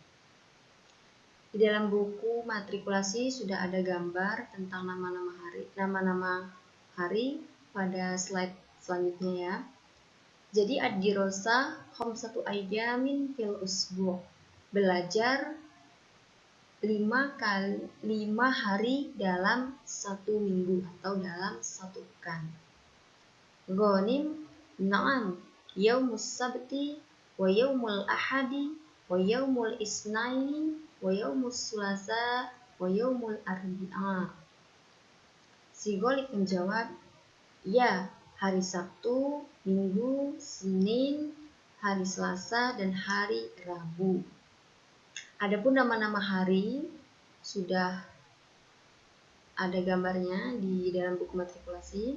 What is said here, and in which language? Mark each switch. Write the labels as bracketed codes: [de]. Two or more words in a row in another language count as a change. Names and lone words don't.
[id] Di dalam buku matrikulasi sudah ada gambar tentang nama-nama hari pada slide selanjutnya ya. [ar] Jadi الدراسة خمسة أيام في الأسبوع'. [id] Belajar 5 hari dalam 1 minggu atau dalam 1 pekan. [ar] غانم، نعم، يوم السبت ويوم الأحد ويوم الاثنين ويوم الثلاثاء ويوم الأربعاء. [id] Si Ghalib menjawab, ya, hari Sabtu, Minggu, Senin, hari Selasa, dan hari Rabu. Adapun nama-nama hari sudah ada gambarnya di dalam buku matrikulasi.